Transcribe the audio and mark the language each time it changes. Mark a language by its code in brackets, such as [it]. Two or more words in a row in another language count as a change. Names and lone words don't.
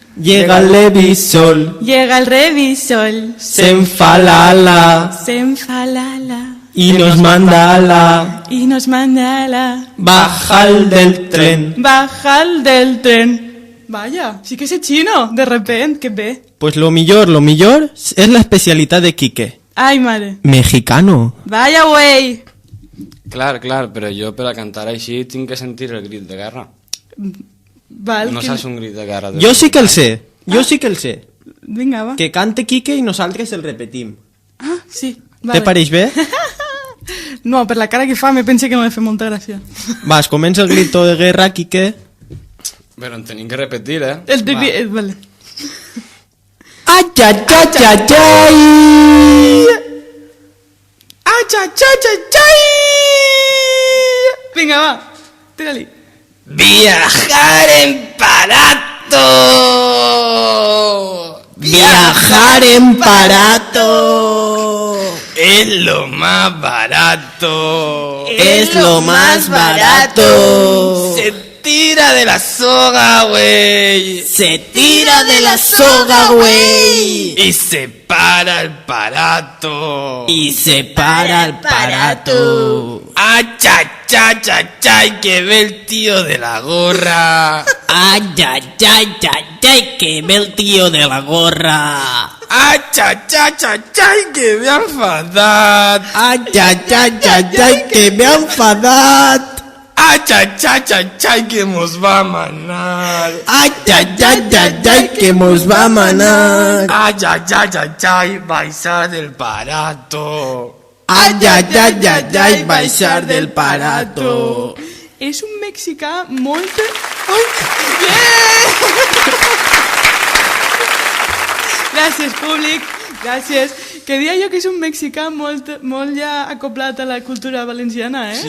[es] Llega el revisor, Llega el revisor, se enfalala se enfalala y nos mandala y nos mandala bajar del tren. bajar del tren. Vaya, sí que sé chino, de repente, [ca] que bé. [es] Pues lo millor es la especialidad de Quique. [ca] Ai, mare. [es] Mexicano. Vaya, güey. [ca] Clar, però jo per a cantar així tinc que sentir el crit de guerra. Val, No que... saps un crit de guerra. Jo sí que el sé, jo sí que el sé. Vinga, va. Que cante Quique i nosaltres el repetim. Ah, sí. Te pareix bé? No, per la cara que fa me pense que no me fa molta gràcia. Vas, comença [es] el grito de guerra, [ca] Quique. Però en tenim que repetir, eh? El de... Vale. Ai, ai, ai, ai, ai. ¡Achachachachai! [es] Venga, va. Tírali. Viajar en barato. Viajar en barato. Es lo más barato. Es lo más barato. Se tira de la soga, güey. Se tira de la soga, güey. Y se para el parato. Y se para el barato. ¡Ah, cha, cha, cha, cha! ¡Que ve el tío de la gorra! Ay, ay, ay, ay, ay, que ve el tío de la gorra. ¡Ah, cha, cha, cha, cha! ¡Que me ha enfadat! Ay, ay, ay, ay, ay, que me ha enfadat. ¡Ah, cha, cha, cha, cha! ¡Que mos va a manar! Ay, ay, ay, ay, ay, que mos va a manar. ¡Ah, cha, cha, cha, cha! [ca] ¡Baixar del parato! Ay, ay, ay, ay, ay, baixar del parato. És un mexicà molt... Ai, yeah! Gràcies, públic. Gràcies. Que dia jo que és un mexicà molt ja acoplat a la cultura valenciana, eh?